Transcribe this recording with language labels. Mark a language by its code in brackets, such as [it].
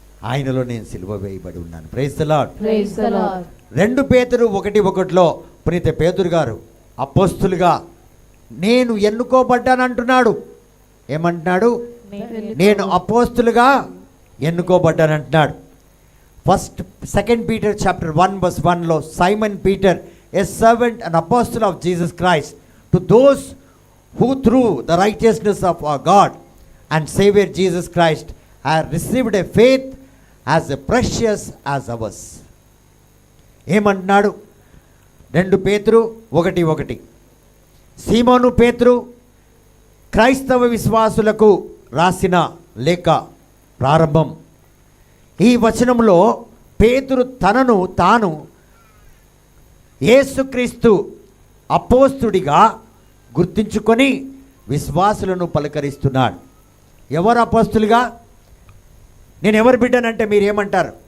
[te] ఆయనలో నేను సిలువ వేయబడి ఉన్నాను. [en] Praise the Lord. Praise the Lord. [te] 2 పేతురు 1:1 పునీత పేతురు గారు అపోస్తులుగా నేను ఎన్నుకోబడ్డానంటున్నాడు. ఏమంటున్నాడు? నేను అపోస్తులుగా ఎన్నుకోబడ్డానంటున్నాడు. [en] 2 Peter chapter 1:1 Simon Peter, a servant and apostle of Jesus Christ, to those who through the righteousness of our God and Savior Jesus Christ have received a faith as precious as ours. [te] ఏమంటున్నాడు? 2 పేతురు 1:1 సీమోను పేతురు క్రైస్తవ విశ్వాసులకు రాసిన లేఖ ప్రారంభం. ఈ వచనంలో పేతురు తనను తాను యేసుక్రీస్తు అపోస్తుడిగా గుర్తించుకొని విశ్వాసులను పలకరిస్తున్నాడు. ఎవరు అపోస్తులుగా? నేను ఎవరు బిడ్డనంటే మీరు ఏమంటారు?